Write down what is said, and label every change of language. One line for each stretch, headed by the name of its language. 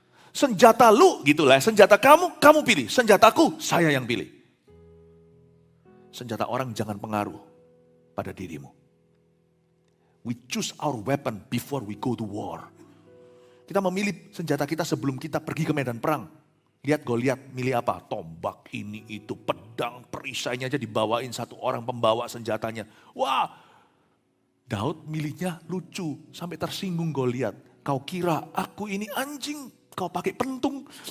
Indonesian: Senjata lu gitulah, senjata kamu pilih. Senjataku, saya yang pilih. Senjata orang jangan pengaruh pada dirimu.
English: We choose our weapon before we go to war.
Indonesian: Kita memilih senjata kita sebelum kita pergi ke medan perang. Lihat Goliat milih apa? Tombak ini itu, pedang, perisainya aja dibawain satu orang pembawa senjatanya. Wah, Daud milihnya lucu, sampai tersinggung Goliat. Kau kira aku ini anjing, kau pakai pentung.